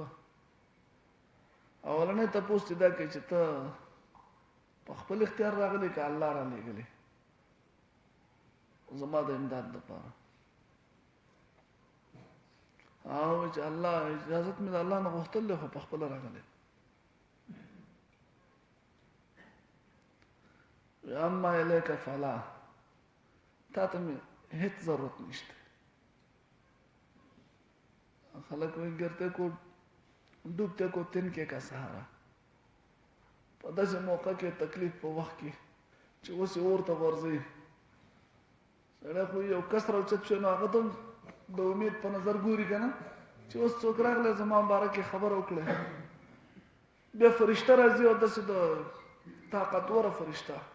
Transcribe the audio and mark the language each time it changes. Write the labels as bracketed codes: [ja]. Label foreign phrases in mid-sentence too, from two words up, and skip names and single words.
[ps] اولنې تاسو ته دا کې چې ته په خپل اختیار راغلی که الله را لېږلی زما د امداد لپاره، او چې الله اجازت مې د الله نه غوښتل خو په خپل راغلی. [ar] اما الیک فلا، [ps] تا ته مې هیڅ ضرورت نشته. خلک وایي ګرته کو [ur] ڈوبتے کو تنکے کا سہارا. [ps] په داسې موقع کې تکلیف په وخت کې چې اوس یې اور ته ورځي سړی خو یو کس راوچت شو نو هغه ته د امید په نظر ګوري که نه چې اوس څوک راغلی زما باره کې خبره وکړې بیا فرشته راځي او داسې د طاقتوره فرشته